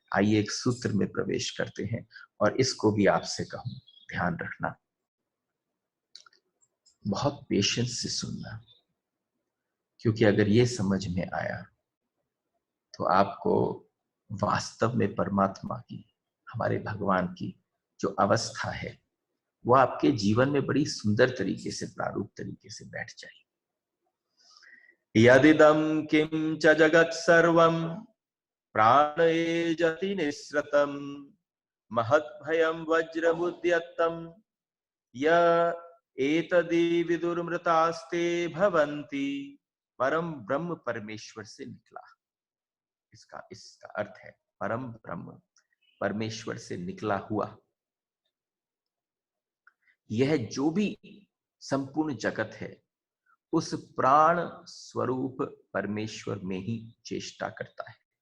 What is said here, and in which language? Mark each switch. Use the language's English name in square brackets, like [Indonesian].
[Hindi] आइए एक सूत्र में प्रवेश करते हैं, और इसको भी आपसे कहूं, ध्यान रखना, बहुत पेशेंस से सुनना, क्योंकि अगर ये समझ में आया तो आपको वास्तव में परमात्मा की, हमारे भगवान की जो अवस्था है, वो आपके जीवन में बड़ी सुंदर तरीके से, प्रारूप तरीके से बैठ जाएगी। [Sanskrit] यदिदं किं च जगत् सर्वं प्राणेजति निःसृतं महद्भयं वज्रमुद्यत्तं य एतदि विदुर्मृतास्ते भवन्ति। [Hindi] परम ब्रह्म परमेश्वर से निकला, इसका अर्थ है परम ब्रह्म परमेश्वर से निकला हुआ यह जो भी संपूर्ण जगत है, उस प्राण स्वरूप परमेश्वर में ही चेष्टा करता है।